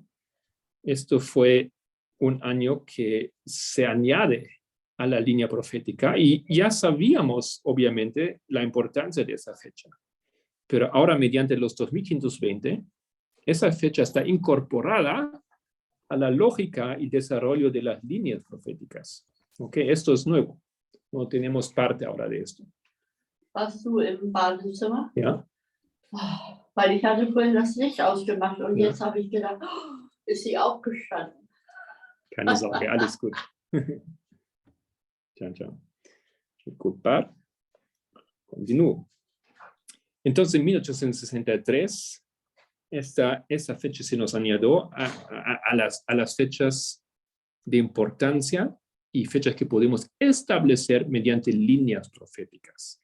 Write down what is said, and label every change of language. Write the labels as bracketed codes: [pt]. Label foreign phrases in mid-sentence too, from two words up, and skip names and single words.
[es] Esto fue un año que se añade a la línea profética y ya sabíamos, obviamente, la importancia de esa fecha. Pero ahora, mediante los 2520, esa fecha está incorporada a la lógica y desarrollo de las líneas proféticas. ¿Ok? Esto es nuevo. No tenemos parte ahora de esto. [de] Warst du im Badezimmer? Ja. Oh, weil ich hatte vorhin das Licht ausgemacht und Ja. jetzt habe ich gedacht, oh, ist sie aufgestanden. Keine Sorge, alles gut. [it] Ciao, ciao. [es] Ocupar. Continúo. Entonces, en 1863, esa fecha se nos añadió a las fechas de importancia y fechas que podemos establecer mediante líneas proféticas.